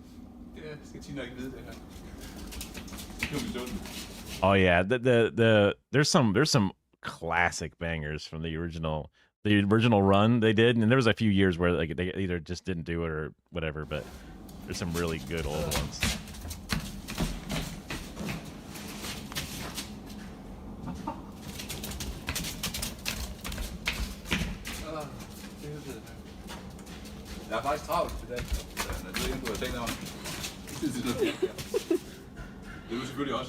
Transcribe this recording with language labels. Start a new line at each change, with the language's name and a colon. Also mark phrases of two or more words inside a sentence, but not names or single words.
English: Oh yeah, there's some classic bangers from the original run they did, and there was a few years where like they either just didn't do it or whatever, but there's some really good old ones.
Danish: Jeg er faktisk travlt til dag. Jeg ved ikke, om du har tænkt over det. Det er du selvfølgelig også.